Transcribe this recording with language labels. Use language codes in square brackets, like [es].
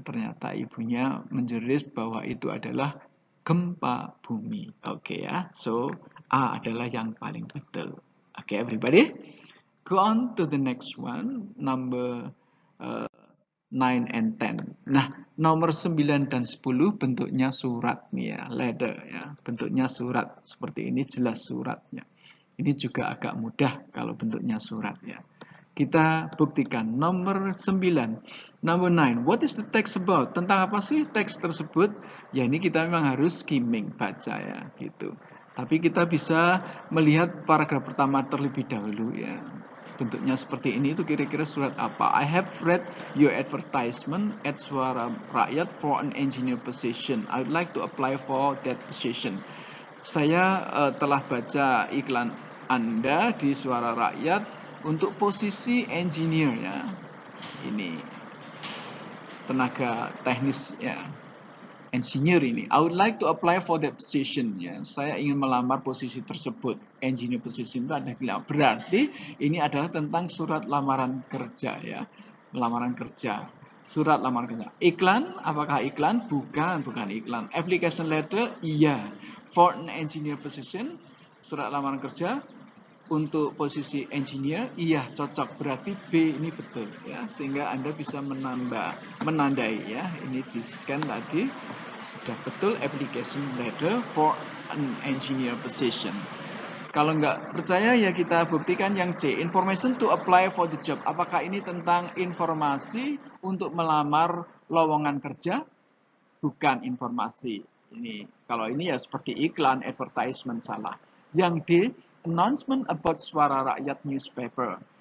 [id] Ternyata ibunya menjerit bahwa itu adalah gempa bumi. Oke ya. So A adalah yang paling betul. [en] Oke, everybody. Go on to the next one, number 9 and 10. [id] Nah, nomor 9 dan 10 bentuknya surat nih ya, letter ya. Bentuknya surat seperti ini, jelas suratnya. Ini juga agak mudah kalau bentuknya surat ya. Kita buktikan nomor 9. Number 9. [en] What is the text about? [id] Tentang apa sih teks tersebut? Ya ini kita memang harus skimming, baca ya gitu. Tapi kita bisa melihat paragraf pertama terlebih dahulu ya. Bentuknya seperti ini, itu kira-kira surat apa? [en] I have read your advertisement at Suara Rakyat for an engineer position. I would like to apply for that position. [id] Saya telah baca iklan Anda di Suara Rakyat untuk posisi engineer ya. Ini tenaga teknis ya. Engineer ini. [en] I would like to apply for that position ya. [id] Saya ingin melamar posisi tersebut. Engineer position itu ada di dalam. Berarti ini adalah tentang surat lamaran kerja ya. Lamaran kerja. Surat lamaran kerja. Iklan, apakah iklan? Bukan iklan. [en] Application letter, [id] iya. [en] For an engineer position, [id] surat lamaran kerja untuk posisi engineer, iya cocok. Berarti B ini betul ya. Sehingga Anda bisa menandai ya. Ini di scan tadi sudah betul, [en] application letter for an engineer position. [id] Kalau nggak percaya ya kita buktikan yang C, [en] information to apply for the job. [id] Apakah ini tentang informasi untuk melamar lowongan kerja? Bukan informasi. Ini kalau ini ya seperti iklan, advertisement, salah. Yang D, [en] announcement about Suara Rakyat newspaper.